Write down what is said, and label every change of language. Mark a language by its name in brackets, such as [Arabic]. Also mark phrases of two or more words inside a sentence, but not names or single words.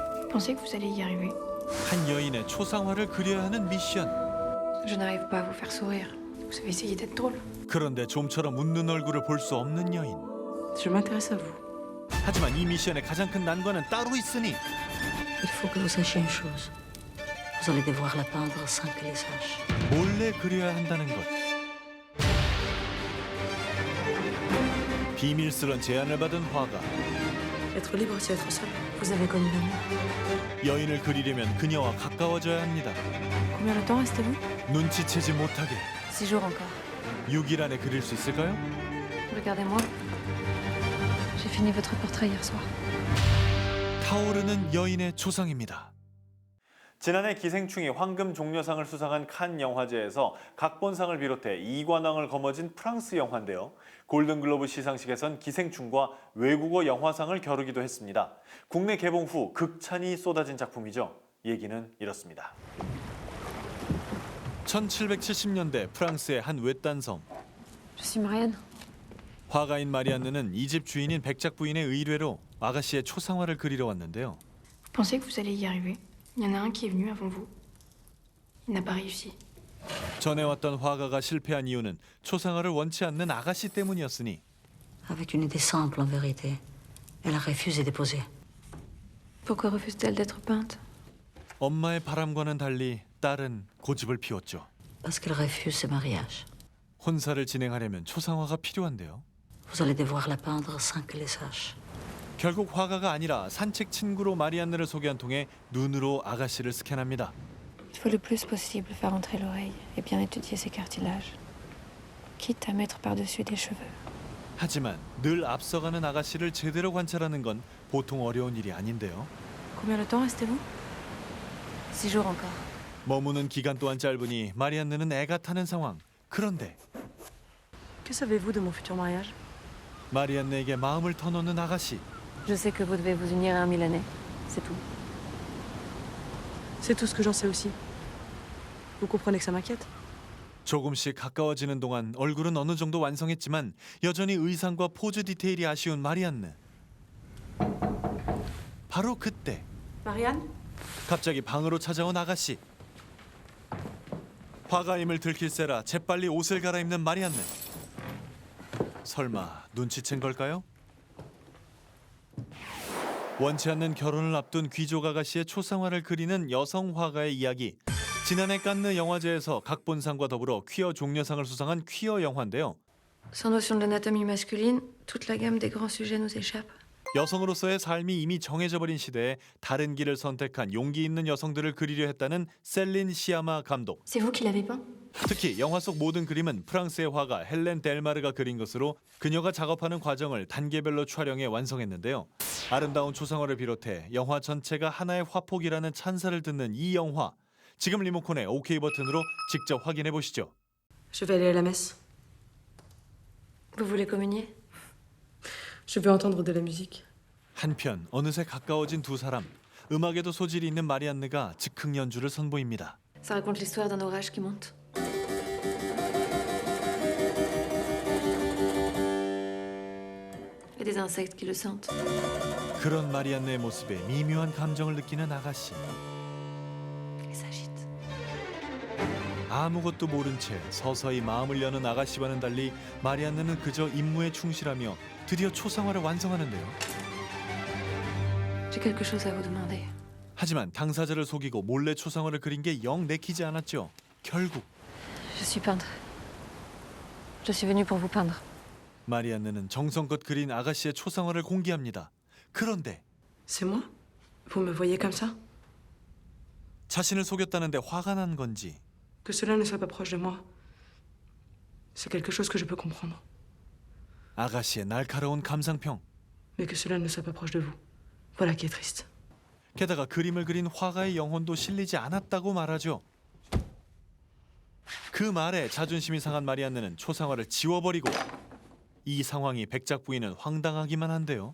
[French] Pensez que vous allez y arriver? [Korean] 한 여인의 초상화를 그려야 하는 미션. [French] Je n'arrive pas à vous faire sourire. Vous avez essayé d'être drôle. [Korean] 그런데 좀처럼 웃는 얼굴을 볼 수 없는 여인. [French] Je m'intéresse à vous. [Korean] 하지만 이 미션의 가장 큰 난관은 따로 있으니 Il faut que vous sachiez une chose. Vous allez devoir la peindre sans que les sache. 몰래 그려야 한다는 것. 비밀스런 제안을 받은 화가 [French] Être libre, c'est être seul. Vous avez connu l'amour. [Korean] 여인을 그리려면 그녀와 가까워져야 합니다. [French] Combien de temps restez-vous? [Korean] 눈치채지 못하게 [French] 6 jours encore. [Korean] 6일 안에 그릴 수 있을까요? [French] Regardez-moi. J'ai fini votre portrait hier soir. [Korean] 타오르는 여인의 초상입니다. 지난해 기생충이 황금 종려상을 수상한 칸 영화제에서 각본상을 비롯해 2관왕을 거머쥔 프랑스 영화인데요. 골든글로브 시상식에선 기생충과 외국어 영화상을 겨루기도 했습니다. 국내 개봉 후 극찬이 쏟아진 작품이죠. 얘기는 이렇습니다. 1770년대 프랑스의 한 외딴 섬. [French] Je suis Marianne. [Korean] 화가인 마리안느는 이 집 주인인 백작 부인의 의뢰로 아가씨의 초상화를 그리러 왔는데요. [French] Vous pensez que vous allez y arriver? Il y en a un qui est venu avant vous. Il n'a pas réussi. [Korean] 전에 왔던 화가가 실패한 이유는 초상화를 원치 않는 아가씨 때문이었으니 [French] Avec une idée simple, en vérité. Elle a refusé de poser. Pourquoi refuse-t-elle d'être peinte? [Korean] 엄마의 바람과는 달리 딸은 고집을 피웠죠. [French] Parce qu'elle refuse ce mariage. [Korean] 혼사를 진행하려면 초상화가 필요한데요. [French] Vous allez devoir la peindre sans que les sache. [Korean] 결국 화가가 아니라 산책 친구로 마리안느를 소개한 통에 눈으로 아가씨를 스캔합니다. [French] Il faut le plus possible faire entrer l'oreille et bien étudier ses cartilages. Quitte à mettre par-dessus des cheveux. [Korean] 하지만 늘 앞서가는 아가씨를 제대로 관찰하는 건 보통 어려운 일이 아닌데요. [French] Combien de temps restez-vous? 6 jours encore. [Korean] 머무는 기간 또한 짧으니 마리안느는 애가 타는 상황. 그런데 [French] Que savez-vous de mon futur mariage? [Korean] 마리안느에게 마음을 터놓는 아가씨. [French] Je sais que vous devez vous unir à un Milanais. C'est tout. C'est tout ce que j'en sais aussi. Vous comprenez que ça m'inquiète? [Korean] 조금씩 가까워지는 동안 얼굴은 어느 정도 완성했지만 여전히 의상과 포즈 디테일이 아쉬운 마리안느. 바로 그때 Marianne? 갑자기 방으로 찾아온 아가씨. 화가임을 들킬세라 재빨리 옷을 갈아입는 마리안느. 설마 눈치챈 걸까요? 원치 않는 결혼을 앞둔 귀족 아가씨의 초상화를 그리는 여성 화가의 이야기. 지난해 칸느 영화제에서 각본상과 더불어 퀴어 종려상을 수상한 퀴어 영화인데요. [French] Sans notion de l'anatomie masculine, toute la gamme des grands sujets nous échappe. [Korean] 여성으로서의 삶이 이미 정해져 버린 시대에 다른 길을 선택한 용기 있는 여성들을 그리려 했다는 셀린 시아마 감독. [French] C'est vous qui l'avez peint? [Korean] 특히 영화 속 모든 그림은 프랑스의 화가 헬렌 델마르가 그린 것으로 그녀가 작업하는 과정을 단계별로 촬영해 완성했는데요. 아름다운 초상화를 비롯해 영화 전체가 하나의 화폭이라는 찬사를 듣는 이 영화. 지금 리모컨의 OK 버튼으로 직접 확인해 보시죠. [French] Je vais aller à la messe. Vous voulez communier? Je veux entendre de la musique. [Korean] 한편 어느새 가까워진 두 사람. 음악에도 소질이 있는 마리안느가 즉흥 연주를 선보입니다. [French] Ça raconte l'histoire d'un orage qui monte. Et des insectes qui le sentent. [Korean] 그런 마리안느의 모습에 미묘한 감정을 느끼는 아가씨. [French] Il s'agite. [Korean] 아무것도 모른 채 서서히 마음을 여는 아가씨와는 달리 마리안느는 그저 임무에 충실하며 드디어 초상화를 완성하는데요. [French] J'ai quelque chose à vous demander. [Korean] 하지만 당사자를 속이고 몰래 초상화를 그린 게 영 내키지 않았죠. 결국 [French] Je suis peintre. Je suis venue pour vous peindre. [Korean] 마리안느는 정성껏 그린 아가씨의 초상화를 공개합니다. 그런데 [French] C'est moi? Vous me voyez comme ça? [Korean] 자신을 속였다는데 화가 난 건지 [French] Que cela ne soit pas proche de moi. C'est quelque chose que je peux comprendre. [Korean] 아가씨의 날카로운 감상평. [French] Mais que cela ne soit pas proche de vous. Voilà qui est triste. [Korean] 게다가 그림을 그린 화가의 영혼도 실리지 않았다고 말하죠. 그 말에 자존심이 상한 마리안느는 초상화를 지워버리고 이 상황이 백작 부인은 황당하기만 한데요.